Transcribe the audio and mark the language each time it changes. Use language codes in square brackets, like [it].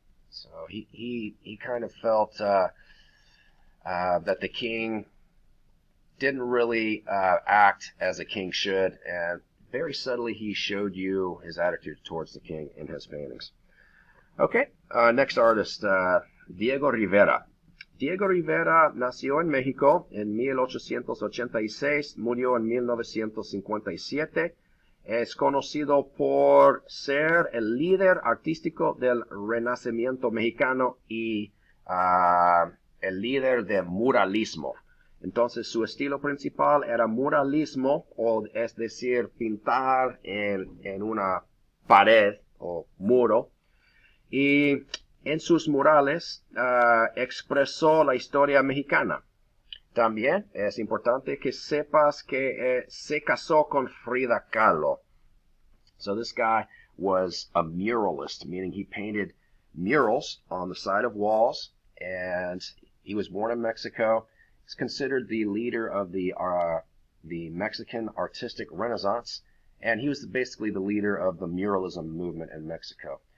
[en] So he kind of felt that the king didn't really act as a king should, and very subtly he showed you his attitude towards the king in his paintings. Okay, next artist, Diego Rivera. [es] Diego Rivera nació en México en 1886, murió en 1957. Es conocido por ser el líder artístico del Renacimiento mexicano y el líder del muralismo. Entonces su estilo principal era muralismo, es decir, pintar en una pared o muro. Y en sus murales expresó la historia mexicana. También es importante que sepas que se casó con Frida Kahlo. [en] So this guy was a muralist, meaning he painted murals on the side of walls, and he was born in Mexico. He's considered the leader of the Mexican artistic renaissance, and he was basically the leader of the muralism movement in Mexico.